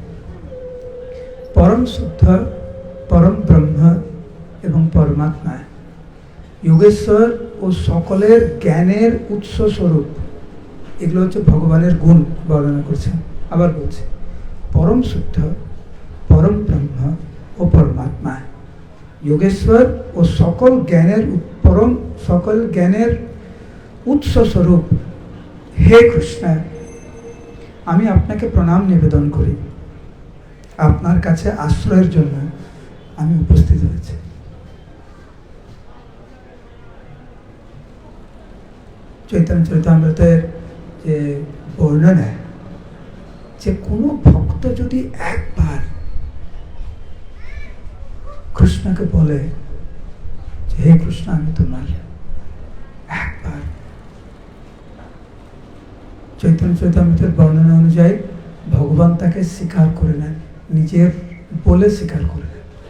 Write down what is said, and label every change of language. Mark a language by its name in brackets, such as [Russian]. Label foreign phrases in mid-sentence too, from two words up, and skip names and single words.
[Bangla] পরম শুদ্ধ পরম ব্রহ্ম এবং পরমাত্মা যোগেশ্বর আর সকলের জ্ঞানের উৎস স্বরূপ, এগুলো হচ্ছে ভগবানের গুণ বর্ণনা করছেন। আবার বলছে পরম শুদ্ধ পরম ব্রহ্ম ও পরমাত্মা যোগেশ্বর ও সকল জ্ঞানের परम সকল জ্ঞানের উৎস স্বরূপ। হে কৃষ্ণ, আমি আপনাকে প্রণাম নিবেদন করি, আপনার কাছে আশ্রয়ের জন্য আমি উপস্থিত হয়েছি। চৈতন্য চরিতামৃতের যে বর্ণনা, যে কোনো ভক্ত যদি একবার কৃষ্ণকে বলে যে হে কৃষ্ণ আমি তোমার, একবার চৈতন্য চরিতামৃতের বর্ণনা অনুযায়ী ভগবান তাকে স্বীকার করে নেন, নিজের বলে স্বীকার করে নেন।